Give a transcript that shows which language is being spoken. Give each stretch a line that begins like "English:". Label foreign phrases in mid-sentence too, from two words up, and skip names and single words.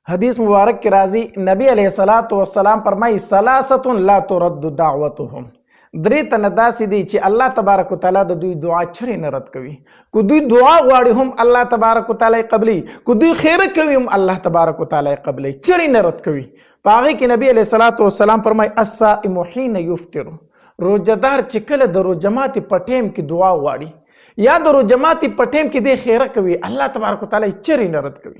Pashto: حدیث مبارک کی راضی نبی
Arabic: علیہ الصلوۃ والسلام
Pashto: فرمائی
Arabic: ثلاثه لا ترد دعوتهم
Pashto: درې تنه داسې دي چې
Arabic: الله تبارک وتعالی
Pashto: د دوی دعا چرې نه رد کوي. کو دوی دعا غواړي هم
Arabic: الله تبارک وتعالی
Pashto: قبلي، کو دوی خیره کوي هم
Arabic: الله تبارک وتعالی
Pashto: قبلي، چرې نه رد کوي. په هغې کې نبی
Arabic: علیہ الصلوۃ والسلام
Pashto: فرمایي
Arabic: الصائم حین یفطر،
Pashto: روزدار چې کله د روژه ماتي په ټیم کې دعا غواړي یا د روژه ماتي په ټیم کې دی خیره کوي،
Arabic: الله تبارک وتعالی
Pashto: چرې نه رد کوي.